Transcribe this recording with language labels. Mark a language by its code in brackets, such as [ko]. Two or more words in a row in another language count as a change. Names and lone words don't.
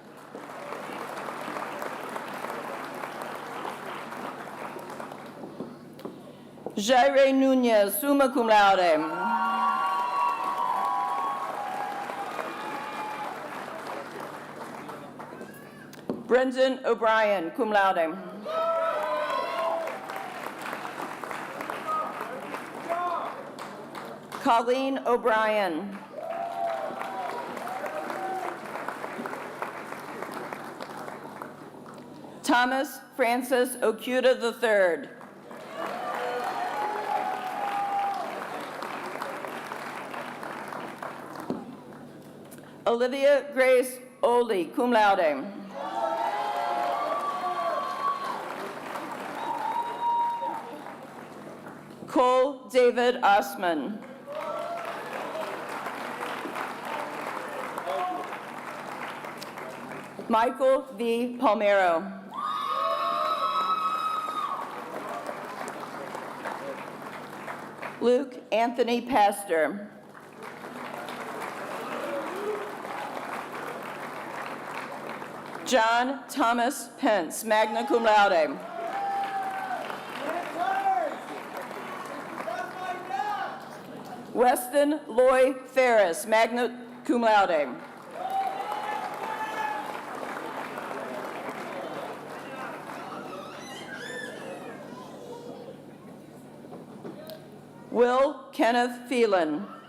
[en] Jaire Nunez, [la] summa cum laude. [en] Brendan O'Brien, [la] cum laude. [en] Colleen O'Brien. Thomas Francis Okuda III. Olivia Grace Oli, [la] cum laude. [en] Cole David Osman. Michael V. Palmero. Luke Anthony Pastor. John Thomas Pence, [la] magna cum laude. [en] Weston Loy Ferris, [la] magna cum laude. [en] Will Kenneth Phelan.